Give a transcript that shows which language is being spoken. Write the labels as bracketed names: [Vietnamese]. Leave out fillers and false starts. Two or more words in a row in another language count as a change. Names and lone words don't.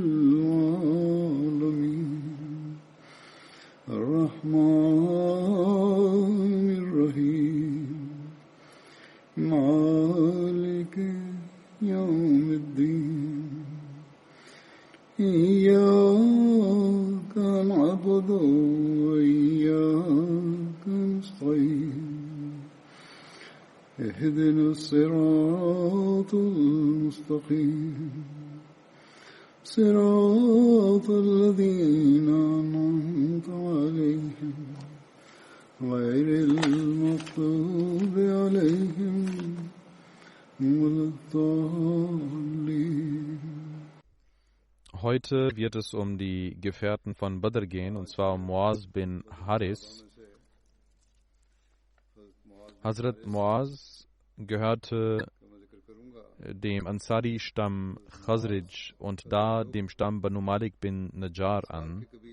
[Arabic] العالمين الرحمن الرحيم مالك يوم الدين إياك نعبد وإياك نستعين اهدنا الصراط المستقيم صراط الذين أنعمت عليهم غير المغضوب عليهم ولا الضالين. [German] Heute wird es um die Gefährten von Badr gehen, und zwar um Muaz bin Haris. Hazrat Muaz gehörte dem Ansari-Stamm Khazraj und da dem Stamm Banu Malik bin Najjar an.